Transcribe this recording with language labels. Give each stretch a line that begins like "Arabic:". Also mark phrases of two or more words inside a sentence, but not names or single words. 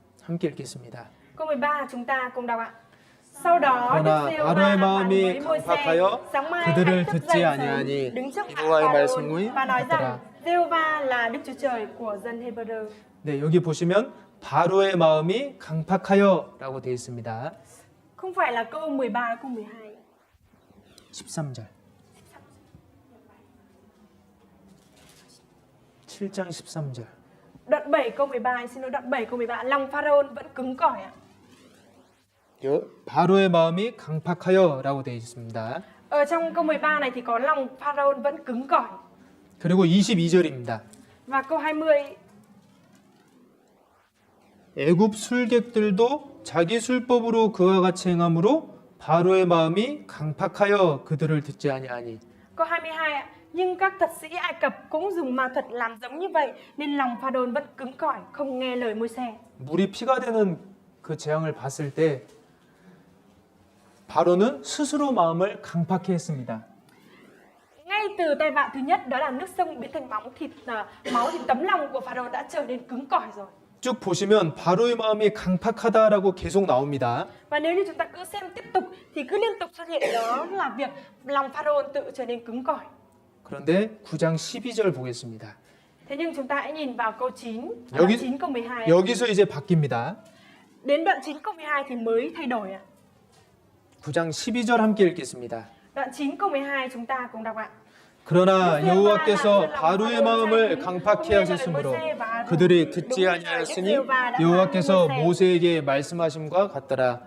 Korean: 함께 읽겠습니다.
Vietnamese: Câu 13 chúng ta cùng đọc ạ. Sau đó Đức
Korean: 그러나
Vietnamese: Giê-hô-va
Korean: 바로의
Vietnamese: phán
Korean: 마음이
Vietnamese: với Môi-se,
Korean: 강팍하여
Vietnamese: sáng mai
Korean: 그들을
Vietnamese: hãy thức
Korean: 듣지
Vietnamese: dậy
Korean: 아니하니
Vietnamese: sớm, đứng trước mặt
Korean: 여호와의
Vietnamese: Pharaoh
Korean: 말씀이
Vietnamese: và nói rằng
Korean: 같더라.
Vietnamese: Giê-hô-va là Đức Chúa Trời của dân Hebrew.
Korean: 네, 여기 보시면 바로의 마음이 강팍하여라고 되어 있습니다.
Vietnamese: Không phải là câu 13 câu 12.
Korean: 13절. 7장 13절.
Vietnamese: Đoạn 7 câu 13, xin lỗi, đoạn 7 câu 13, lòng Pharaoh vẫn cứng cỏi ạ.
Korean: 바로의 마음이 강팍하여라고 되어 있습니다.
Vietnamese: Ở trong câu 13 này thì có lòng Pharaoh vẫn cứng cỏi.
Korean: 그리고 22절입니다.
Vietnamese: Và câu 20,
Korean: 애굽 술객들도 자기 술법으로 그와 같이 행함으로 바로의 마음이 강팍하여 그들을 듣지 아니하니.
Vietnamese: câu 22 ạ. Nhưng các thuật sĩ Ai Cập cũng dùng ma thuật làm giống như vậy nên lòng Pharaoh vẫn cứng cỏi, không nghe lời Môi-se.
Korean: 물이 피가 되는 그 재앙을 봤을 때 바로는 스스로 마음을 강팍해 했습니다.
Vietnamese: Ngay từ tai vạ thứ nhất đó là nước sông biến thành máu thì tấm lòng của Pharaoh đã trở nên cứng cỏi rồi.
Korean: 쭉 보시면 바로의 마음이 강팍하다라고 계속 나옵니다.
Vietnamese: Và nếu như chúng ta cứ xem tiếp tục thì cứ liên tục xuất hiện đó là việc lòng Pharaoh tự trở nên cứng cỏi.
Korean: 그런데 9장 12절 보겠습니다.
Vietnamese: Thế nhưng chúng ta hãy nhìn vào câu 9,
Korean: 여기-
Vietnamese: đoạn 9 câu 12.
Korean: 여기서 이제 바뀝니다.
Vietnamese: Đến đoạn 9 câu 12 thì mới thay đổi ạ.
Korean: 9장 12절 함께 읽겠습니다.
Vietnamese: Đoạn 9 câu 12 chúng ta cùng đọc ạ.
Korean: 그러나 여호와께서 바로의 마음을 강팍해 하셨으므로 그들이 듣지 아니하였으니 여호와께서 모세에게 말씀하심과 같더라.